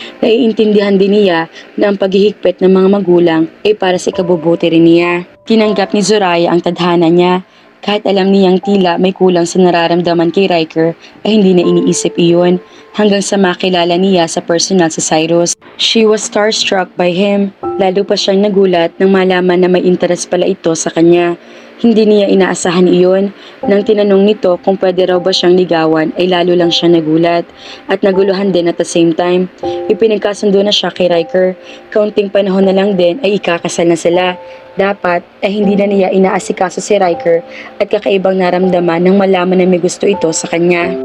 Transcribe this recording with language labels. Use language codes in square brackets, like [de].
[tl] Naiintindihan din niya na ang paghihigpit ng mga magulang ay para sa ikabubuti rin niya. Tinanggap ni Zoraya ang tadhana niya. Kahit alam niyang tila may kulang sa nararamdaman kay Riker ay hindi na iniisip iyon hanggang sa makilala niya sa personal sa Cyrus. [en] She was starstruck by him. [tl] Lalo pa siyang nagulat nang malaman na may interest pala ito sa kanya. Hindi niya inaasahan iyon. Nang tinanong nito kung pwede raw ba siyang ligawan ay lalo lang siya nagulat at naguluhan din [en] at the same time. [tl] Ipinagkasundo na siya kay Riker. Kaunting panahon na lang din ay ikakasal na sila. Dapat ay hindi na niya inaasikaso si Riker at kakaibang naramdaman nang malaman na may gusto ito sa kanya.